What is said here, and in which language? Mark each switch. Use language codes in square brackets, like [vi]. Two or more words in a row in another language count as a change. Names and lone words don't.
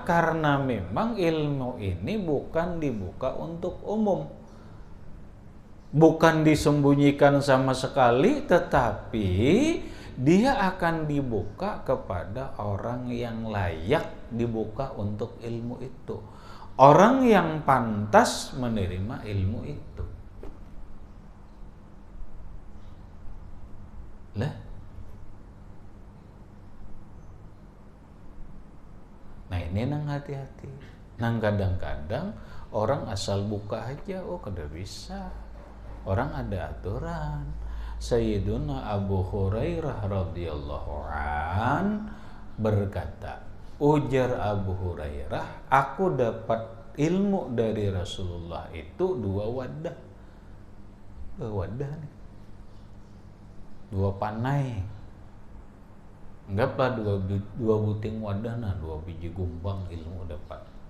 [id] Karena memang ilmu ini bukan dibuka untuk umum, bukan disembunyikan sama sekali, tetapi dia akan dibuka kepada orang yang layak dibuka untuk ilmu itu, orang yang pantas menerima ilmu itu. [bjn] Lah, nah ini nang hati-hati. Nang kadang-kadang orang asal buka aja, oh kada bisa. [id] Orang ada aturan. Sayyiduna Abu Hurairah [ar] رضي الله عن [id] berkata, ujar Abu Hurairah, aku dapat ilmu dari Rasulullah itu 2 wadah. [bjn] 2 wadah nih. 2 panai. Anggaplah 2 buting wadah, nah 2 biji gumbang ilmu dapat.